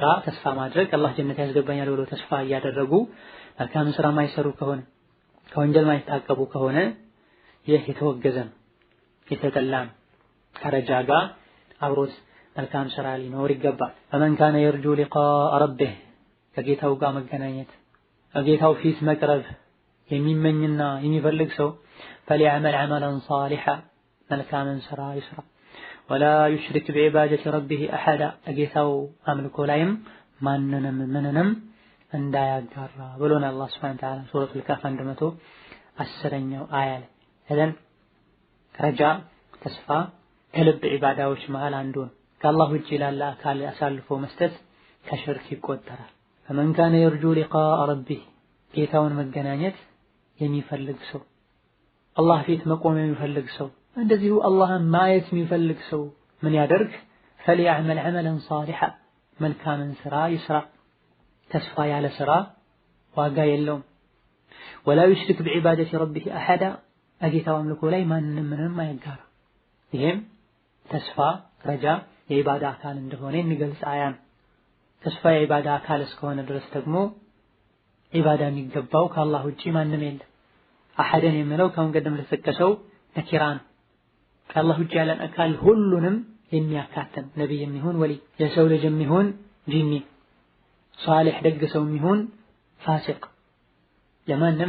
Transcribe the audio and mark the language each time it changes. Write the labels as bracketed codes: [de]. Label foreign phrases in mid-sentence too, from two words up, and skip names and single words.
[am] ተስፋ ማድረግ አላህ ጀነት ያስገባኛል ብሎ ተስፋ እያደረጉ መልካም ስራ ማይሰሩ ከሆነ ከወንጀል ማይታቀቡ ከሆነ ይህ የተወገዘ ነው፣ የተጠላ ነው። ከረጃ ጋር አብሮት መልካም ስራ ሊኖር ይገባል። [ar] فمن كان يرجو لقاء ربه [am] ከጌታው ጋር መገናኘት ከጌታው ፊት መቅረብ የሚመኝና የሚፈልግ ሰው [ar] فليعمل عملا صالحا [am] መልካምን ስራ ይስራ። [ar] ولا يشرك بعبادة ربه أحدا [am] ጌታው አምልኮ ላይም ምንንም እንዳያጋራ ብሎና አላህ [ar] سبحانه وتعالى [am] ሱረቱል ካፍ 110ኛው አያ ላይ። እዘን ረጃ ተስፋ ከልብ ዒባዳዎች መሃል አንዱ ነው። ከአላህ ውጪ ላለ አካል አሳልፎ መስጠት ከሽርክ ይቆጠራል። [ar] فمن كان يرجو لقاء ربه [am] ጌታውን መገናኘት የሚፈልግ ሰው፣ አላህ ፊት መቆም የሚፈልግ ሰው፣ እንደዚሁ አላህን ማየት የሚፈልግ ሰው ምን ያደርግ? [ar] فليعمل عملا صالحا [am] መልካምን ስራ ይስራ። ተስፋ ያለ ስራ ዋጋ የለውም። [ar] ولا يشرك بعبادة ربه أحدا [am] ጌታው አምልኮ ላይ ምንም አይጋራ። ይሄም ተስፋ ረጃ የዒባዳ አካል እንደሆነ የሚገልጽ አያ ነው። ተስፋ የዒባዳ አካል እስከሆነ ድረስ ደግሞ ዒባዳ የሚገባው ከአላህ ውጪ ማንም የለም። አሐደን የሚለው ከአሁን ቀደም ለተጠቀሰው ነኪራ ነው። ከአላህ ውጪ ያለን አካል ሁሉንም የሚያካትም ነቢይ የሚሆን ወሊ፣ የሰው ልጅ የሚሆን ጂኒ፣ ሷሊህ ደግ ሰው የሚሆን ፋሲቅ፣ ለማንም